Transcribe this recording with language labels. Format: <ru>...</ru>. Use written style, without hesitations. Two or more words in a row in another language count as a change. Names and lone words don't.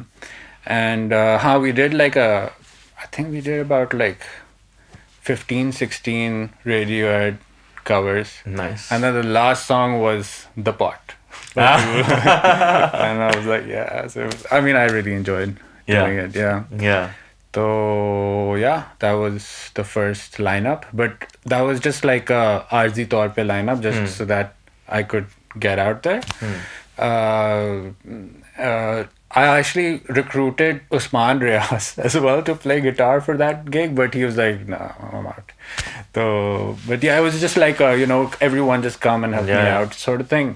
<en>And how we did I think we did about 15, 16 Radiohead covers. Nice. And then the last song was The Pot. And I was like, yeah. So I really enjoyed doing it. Yeah. Yeah. So yeah, that was the first lineup. But that was just like a</en> <ur>عارضی طور پے</ur> <en>lineup, just so that I could get out there. I actually recruited Usman Riaz as well to play guitar for that gig, but he was like, no, I'm out. So, but yeah, it was just like, everyone just come and help me out sort of thing.</en>